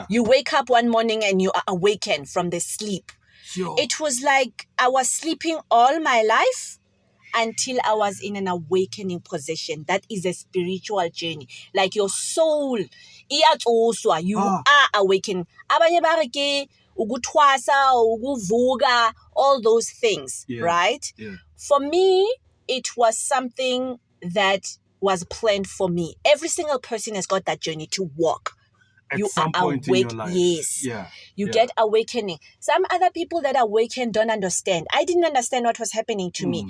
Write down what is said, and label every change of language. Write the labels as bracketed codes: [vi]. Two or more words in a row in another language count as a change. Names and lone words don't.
[en] You wake up one morning and you are awakened from the sleep. Sure. It was like I was sleeping all my life until I was in an awakening position. That is a spiritual journey. Like your soul, you are awakened. [zu] Abanye ba re ke ukuthwasa, ukuvuka, [en] all those things, right? Yeah. For me, it was something that was planned for me. Every single person has got that journey to walk. At some point in your life. Yes. Yeah. You get awakening. Some other people that awaken don't understand. I didn't understand what was happening to me.